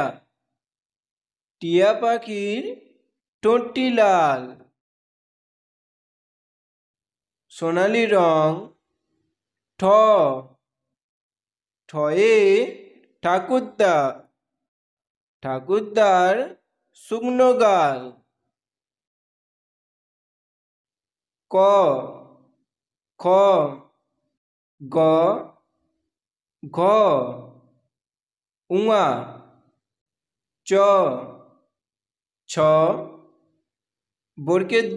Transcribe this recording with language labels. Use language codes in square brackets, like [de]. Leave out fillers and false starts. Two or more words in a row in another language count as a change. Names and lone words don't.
[bn] টিয়া পাখির ঠোঁটটি লাল। সোনালি রং। ঠ। ঠয়ে ঠাকুরদা। ঠাকুরদার শুকনো গাল। ক। খ। গ। ঘ। উঙা। চ। ছ। বরকের জ।